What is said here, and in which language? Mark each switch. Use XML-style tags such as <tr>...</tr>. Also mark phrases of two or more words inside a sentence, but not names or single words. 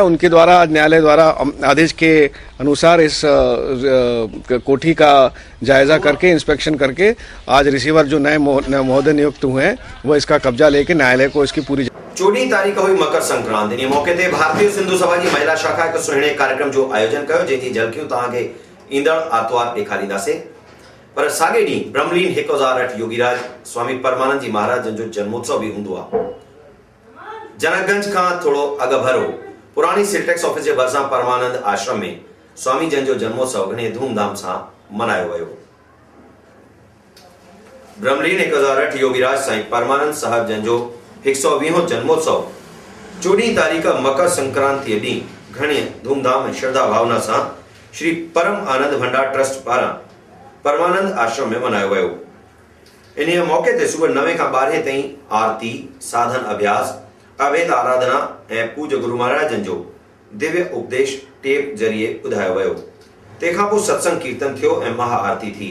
<hi>उनके द्वारा न्यायालय द्वारा आदेश के अनुसार इस कोठी का जायजा करके, इंस्पेक्शन करके, आज रिसीवर जो नए महोदय नियुक्त हुए हैं वो इसका कब्जा लेके न्यायालय को इसकी पूरी 14 तारीख हुई मकर संक्रांति।</hi> <sd>इन मौके ते भारतीय सिंधु सभा की महिला शाखा एक सुहिणे कार्यक्रम जो आयोजन कयो, जंहिंजी झलकियूं तव्हांखे ईंदड़ आर्तवार ॾेखारींदासीं। पर साॻे ॾींहुं ब्रह्मलीन 1008 योगीराज स्वामी परमानंद जी महाराज जो जन्मोत्सव भी हूंदो आहे। जनकगंज खां थोरो अॻभरो पुरानी सिलटेक्स ऑफिस जे भरिसां परमानंद आश्रम में स्वामी जन जो जन्मोत्सव घणे धूमधाम सां मनायो वियो। ब्रह्मलीन 1008 योगीराज साईं परमानंद साहब जन जो 120 जन्मोत्सव 14 तारीख मकर संक्रांति ॾींहुं घणे धूमधाम ऐं श्रद्धा भावना सां श्री परम आनंद भंडार ट्रस्ट पारां परमानंद आश्रम में मनायो वियो। इन मौके ते सुबुह 9 खां 12 ताईं आरती, साधन अभ्यास, अभेद आराधना ऐं पूज्य गुरु महाराजन जो दिव्य उपदेश टेप जरिए ॿुधायो वियो। तंहिंखां पोइ सत्संग कीर्तन थियो ऐं महाआरती थी।</sd>